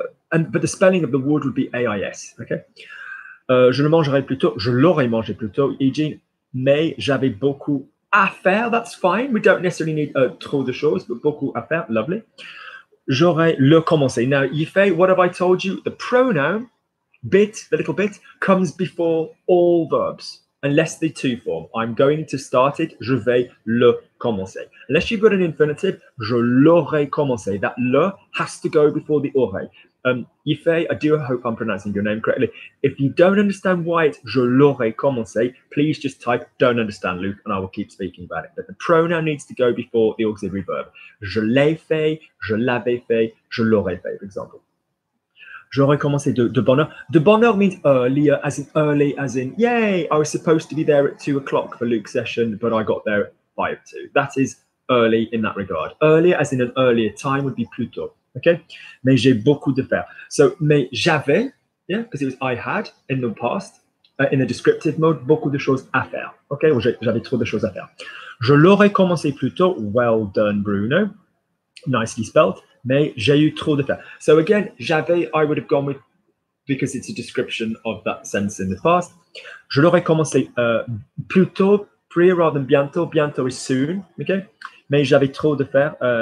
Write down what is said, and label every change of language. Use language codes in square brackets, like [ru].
[en] but the spelling of the word would be AIS. [fr] Okay. Je le mangerai plus tôt. Je l'aurais mangé plus tôt. Eugene, mais j'avais beaucoup à faire. [en] That's fine. We don't necessarily need trop de choses, but [fr] beaucoup à faire. [en] Lovely. [fr] J'aurais le commencé. [en] Now, Yifei, what have I told you? The pronoun bit, the little bit, comes before all verbs, unless they two form. I'm going to start it. [fr] Je vais le commencer. [en] Unless you've got an infinitive, [fr] je l'aurais commencé. [en] That le has to go before the aurais. Yifei, I do hope I'm pronouncing your name correctly. If you don't understand why it's [fr] je l'aurais commencé, [en] please just type don't understand, Luke, and I will keep speaking about it. But the pronoun needs to go before the auxiliary verb. [fr] Je l'ai fait, je l'avais fait, je l'aurais fait, for example. J'aurais commencé de bonne heure. De bonne heure [en] means earlier, early, as in, yay, I was supposed to be there at 2 o'clock for Luke's session, but I got there at 5:02. That is early in that regard. Earlier, as in an earlier time, would be [fr] plus tôt. [en] Okay? [fr] Mais j'ai beaucoup de faire. [en] So, mais j'avais, yeah, because it was I had in the past, in a descriptive mode, [fr] beaucoup de choses à faire. [en] Okay? [fr] Ou j'avais trop de choses à faire. Je l'aurais commencé plus tôt. [en] Well done, Bruno. Nicely spelled. [fr] Mais j'ai eu trop de faire. [en] So again, j'avais, I would have gone with, because it's a description of that sense in the past. [fr] Je l'aurais commencé plus tôt, [en] pre rather than [fr] bientôt. Bientôt [en] is soon, okay? [fr] Mais j'avais trop de faire.